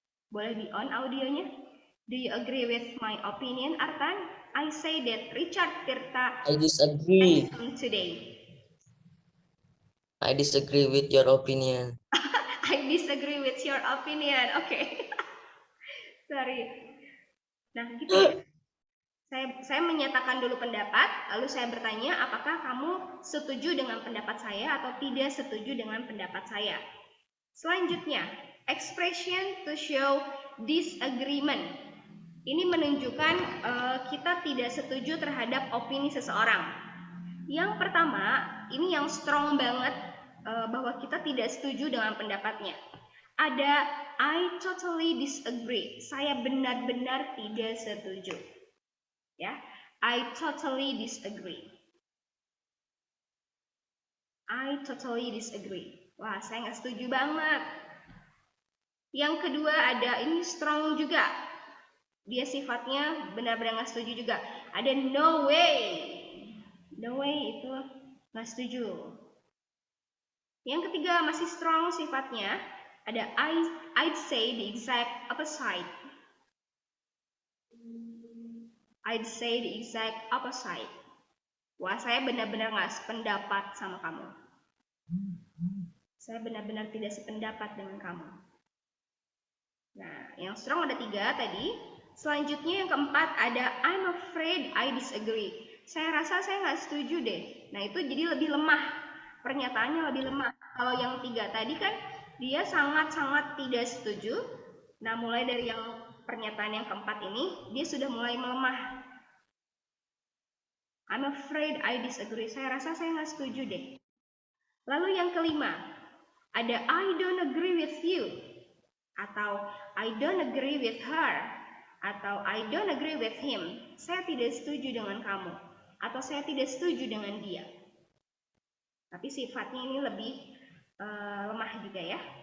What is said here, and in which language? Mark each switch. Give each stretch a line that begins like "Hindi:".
Indonesian: Boleh di on audionya.
English: Do you agree with my opinion, Artan? I say that Richard Tirta I disagree. Today. I disagree with your opinion. I disagree with your opinion.
Indonesian: Oke.
English: Okay. Sorry.
Indonesian: Nah, gitu ya. Saya menyatakan dulu pendapat, lalu saya bertanya apakah kamu setuju dengan pendapat saya atau tidak setuju dengan pendapat saya.
English: Selanjutnya, expression to show disagreement.
Indonesian: Ini menunjukkan kita tidak setuju terhadap opini seseorang. Yang pertama, ini yang strong banget bahwa kita tidak setuju dengan pendapatnya. Ada
English: I totally disagree.
Indonesian: Saya benar-benar tidak setuju.
English: Ya, I totally disagree. I totally disagree.
Indonesian: Wah, saya nggak setuju banget. Yang kedua ada ini strong juga. Dia sifatnya benar-benar nggak setuju juga. Ada
English: no way. No way
Indonesian: itu nggak setuju. Yang ketiga masih strong sifatnya.
English: Ada I'd say the exact opposite. I'd say the exact opposite.
Indonesian: Wah, saya benar-benar nggak sependapat sama kamu. Saya benar-benar tidak sependapat dengan kamu. Nah, yang strong ada 3 tadi. Selanjutnya yang keempat ada
English: I'm afraid I disagree.
Indonesian: Saya rasa saya nggak setuju deh. Nah, itu jadi lebih lemah. Pernyataannya lebih lemah. Kalau yang 3 tadi kan dia sangat-sangat tidak setuju. Nah, mulai dari yang pernyataan yang keempat ini, dia sudah mulai melemah.
English: I'm afraid I disagree.
Indonesian: Saya rasa saya nggak setuju deh. Lalu yang kelima, ada
English: I don't agree with you. Atau I don't agree with her. Atau I don't agree with him.
Indonesian: Saya tidak setuju dengan kamu. Atau saya tidak setuju dengan dia. Tapi sifatnya ini lebih lemah juga ya.